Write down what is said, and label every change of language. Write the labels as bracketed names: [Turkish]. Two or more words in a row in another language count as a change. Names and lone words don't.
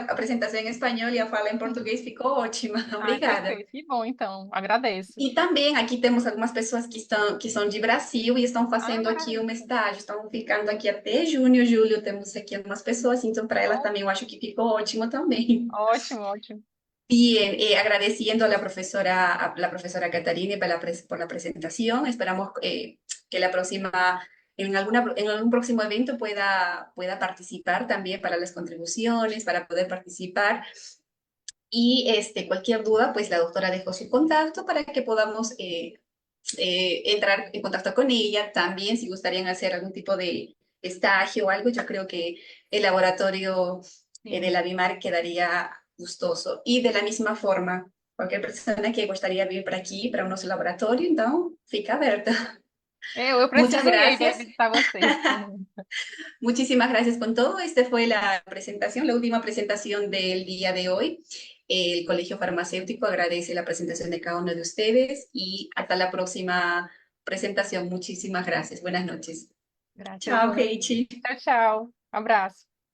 [Portuguese] A apresentação em espanhol e a fala em português ficou ótima. Ai, Obrigada. perfeito. Que bom, então. Agradeço. E também aqui temos algumas pessoas que são de Brasil e estão Ah, fazendo aqui um maravilha. estágio, estão ficando aqui até junho, julho. Temos aqui algumas pessoas, então para elas Ó, também eu acho que ficou ótimo também. ótimo, ótimo. [Spanish] Bien, agradeciendo a la profesora Catarina por la presentación. Esperamos que la próxima, en algún próximo evento pueda participar también para las contribuciones, para poder participar. Y cualquier duda, pues la doctora dejó su contacto para que podamos entrar en contacto con ella. También, si gustarían hacer algún tipo de estágio o algo, yo creo que el laboratorio de [Portuguese] Sim. [Spanish] la BIMAR quedaría gustoso. Y de la misma forma, cualquier persona que gustaría [Portuguese] vir para [Spanish] aquí, [Portuguese] para o nosso laboratório, então, fica aberta. Eu [Spanish] Muchas [Portuguese] preciso ir para [Spanish] gracias. [Portuguese] visitar vocês. [Spanish] Muchísimas gracias con todo. Esta fue la presentación, la última presentación del día de hoy. El Colegio Farmacéutico agradece la presentación de cada uno de ustedes y hasta la próxima presentación. Muchísimas gracias. Buenas noches. [Portuguese] Graças. [Spanish] Chao, Keiichi. [Portuguese] Tchau, tchau. Abraço.